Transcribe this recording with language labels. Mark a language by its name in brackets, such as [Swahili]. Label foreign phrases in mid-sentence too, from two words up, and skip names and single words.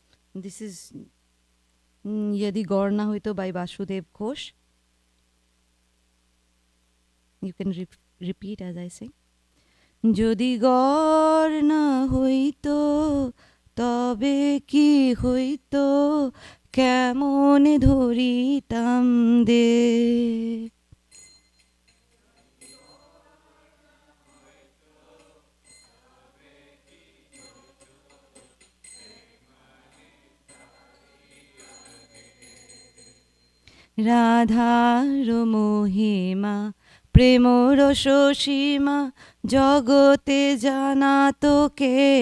[English] This is Yadi Gaur Na Hoito by Vasudev Ghosh. You can repeat as I sing. [Bangla] যদি গৌর না হইত তবে কি হইত কেমনে ধরিতাম দে. রাধার মহিমা প্রেম রস সীমা জগতে জানা তোকে